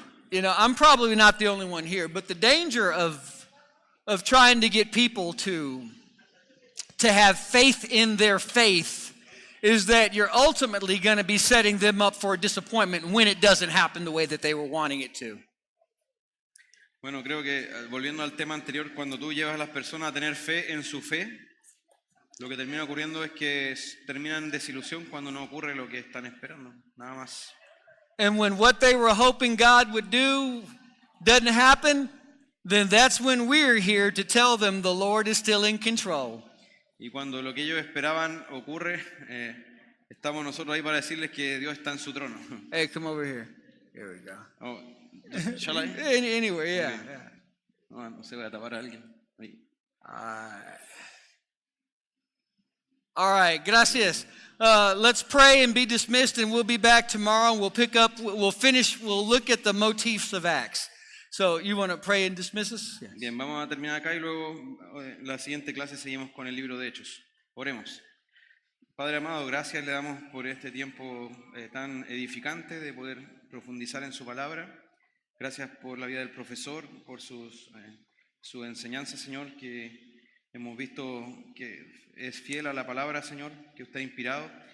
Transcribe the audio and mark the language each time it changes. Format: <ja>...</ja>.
<en>You know, I'm probably not the only one here, but the danger of trying to get people to have faith in their faith is that you're ultimately going to be setting them up for a disappointment when it doesn't happen the way that they were wanting it to.</en> <es>Bueno, creo que volviendo al tema anterior, cuando tú llevas a las personas a tener fe en su fe, lo que termina ocurriendo es que terminan en desilusión cuando no ocurre lo que están esperando, nada más.</es> <en>And when what they were hoping God would do doesn't happen, then that's when we're here to tell them the Lord is still in control.</en> <es>Y cuando lo que ellos esperaban ocurre, estamos nosotros ahí para decirles que Dios está en su trono.</es> <en>Hey, come over here. Here we go. Oh, ¿shall I? Anywhere, yeah. Okay.</en> <es>No se voy a tapar a alguien. Ahí.</es> <en>All right,</en> <es>gracias.</es> <en>Let's pray and be dismissed, and we'll be back tomorrow. We'll look at the motifs of Acts. So you want to pray and dismiss us? Yes.</en> <es>Bien, vamos a terminar acá y luego la siguiente clase seguimos con el libro de Hechos. Oremos. Padre amado, gracias le damos por este tiempo tan edificante de poder profundizar en su palabra. Gracias por la vida del profesor, por su enseñanza, Señor, que hemos visto que es fiel a la palabra, Señor, que usted ha inspirado.</es>